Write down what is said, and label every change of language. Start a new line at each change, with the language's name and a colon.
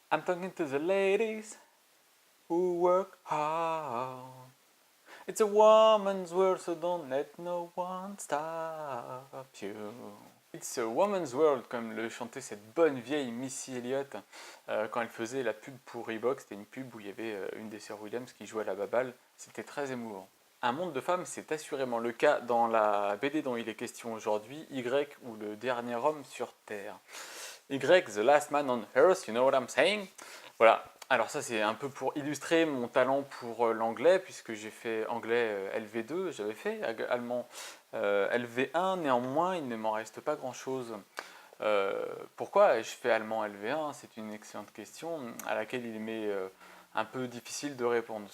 English: I'm talking to the ladies who work hard. It's a woman's world, so don't let no one stop you. It's a woman's world,
French: comme le chantait cette bonne vieille Missy Elliott quand elle faisait la pub pour Reebok. C'était une pub où il y avait une des sœurs Williams qui jouait à la baballe. C'était très émouvant. Un monde de femmes, c'est assurément le cas dans la BD dont il est question aujourd'hui, Y ou le dernier homme sur Terre.
English: Y, The Last Man on Earth, you know what I'm saying?
French: Voilà. Alors ça c'est un peu pour illustrer mon talent pour l'anglais, puisque j'ai fait anglais LV2, j'avais fait allemand LV1, néanmoins il ne m'en reste pas grand chose. Pourquoi je fais allemand LV1? C'est une excellente question à laquelle il m'est un peu difficile de répondre.